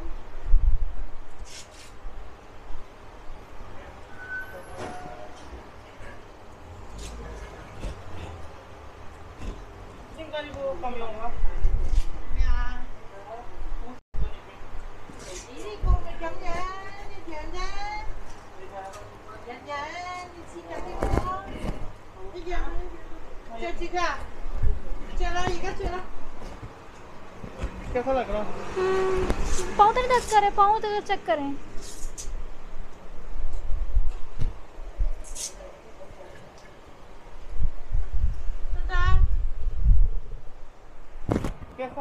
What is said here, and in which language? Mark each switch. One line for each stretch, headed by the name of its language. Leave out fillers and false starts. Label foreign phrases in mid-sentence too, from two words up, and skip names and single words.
Cantonese: 應該呢個咁用啊。咩啊？咦？呢個咪咁樣一樣啫，日你黐緊啲咯，一樣。着住佢啊？着啦，而家着啦。
Hindi: कैसा लग रहा है? पाँव तक टच करें पाँव तक चेक करें कैसा है?